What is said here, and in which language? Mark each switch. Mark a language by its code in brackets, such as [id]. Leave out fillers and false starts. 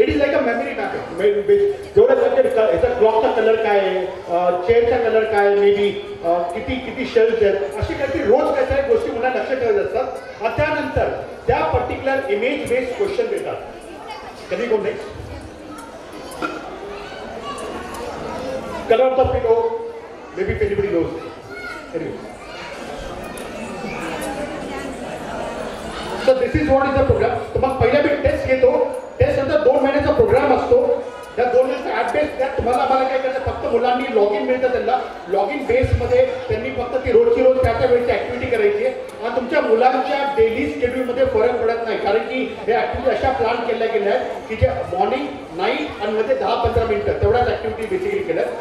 [en] It is like a memory mapping. [mr] जेवढ्या याचा क्लॉकचा colour काय आहे, चेअरचा कलर काय आहे, मे बी किती शेल्स आहेत, अशी काहीतरी रोज काही गोष्टी मुलांना लक्षात ठेवायच्या असतात. आणि त्यानंतर त्या पर्टिक्युलर इमेज बेस्ड क्वेश्चन देतात. कधी कोण next. [en] Color of the pillow, maybe if anybody knows. Anyway. So this is what is the program. [mr] तर मग पहिल्या मी टेस्ट घेतो. टेस्ट नंतर 2 महिन्याचा प्रोग्राम असतो. त्या 2 महिन्याचा ॲप बेस त्यात तुम्हाला आम्हाला काय करायचं, फक्त मुलांनी लॉग इन मिळतं त्यांना. लॉग इन बेसमध्ये त्यांनी फक्त ती रोजची रोज त्या वेळची ऍक्टिव्हिटी करायची आहे. आणि तुमच्या मुलांच्या डेली शेड्यूलमध्ये फरक पडत नाही, कारण की हे ऍक्टिव्हिटी अशा प्लॅन केल्या गेल्या आहेत की जे मॉर्निंग, नाईट आणि मध्ये 10-15 मिनिटं तेवढ्याच ऍक्टिव्हिटी बेसिकली केल्या.